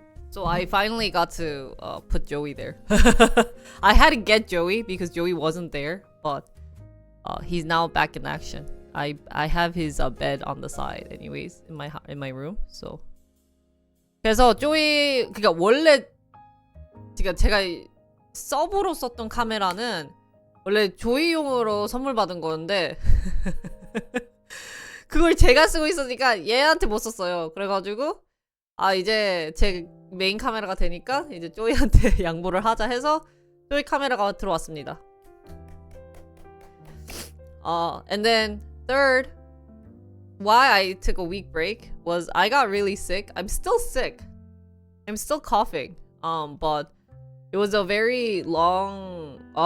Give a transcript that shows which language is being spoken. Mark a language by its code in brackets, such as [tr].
[en] So I finally got to put Joey there. I had to get Joey because Joey wasn't there, but he's now back in action. I have his bed on the side anyways in my room. [ko] So 그래서 조이, 그러니까 원래 제가 서브로 썼던 카메라는 원래 조이용으로 선물 받은 거였는데 그걸 제가 쓰고 있으니까 얘한테 못 썼어요. 그래가지고 이제 제 메인 카메라가 되니까 이제 조이한테 양보를 하자 해서 조이 카메라가 들어왔습니다. [en] And then third, why I took a week break was I got really sick. I'm still sick. I'm still coughing. But it was a very long.